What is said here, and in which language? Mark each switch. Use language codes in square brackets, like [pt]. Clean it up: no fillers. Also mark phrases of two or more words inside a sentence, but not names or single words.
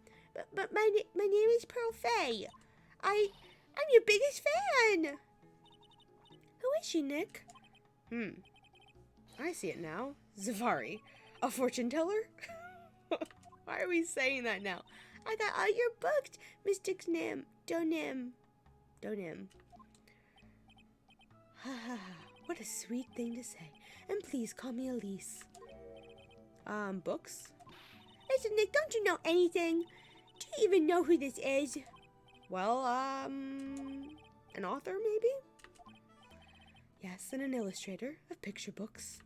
[en] But my name is Pearl Faye. I'm your biggest fan. Who is she, Nick? I see it now. Zavari. A fortune teller? Why are we saying that now? I got all your books, Mr. Knim. Donim. Ha ha ha. What a sweet thing to say. And please call me Elise. Books? Listen, Nick, don't you know anything? Do you even know who this is? Well, an author, maybe? Yes, and an illustrator of picture books.